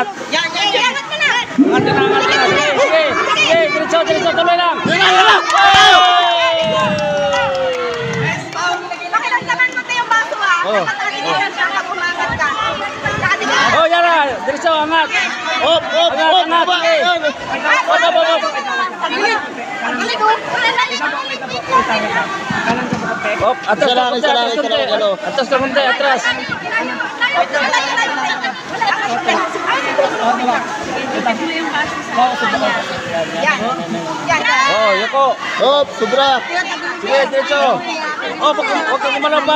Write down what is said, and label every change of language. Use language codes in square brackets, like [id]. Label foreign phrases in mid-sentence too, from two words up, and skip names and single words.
[tl] Iangat mo na. Angat na, angat na. Sige, sige. Sige, diretso, diretso. Tuloy lang. Pakiramdaman mo yung baso Oh. Dapat aligaran siya pag umangat ka. Oh, yan na. Diretso, angat. Op, op, Angat, op. angat. Sige. Op, op, op, op. Op, atras, Isa lang, isa lang, atras, isa lang, atras, ano. atras, kamunti, atras. Yan. Yan. Oh, yuko. Op, sobra. Sige, diretso. Oh, huwag kang kumalabaw.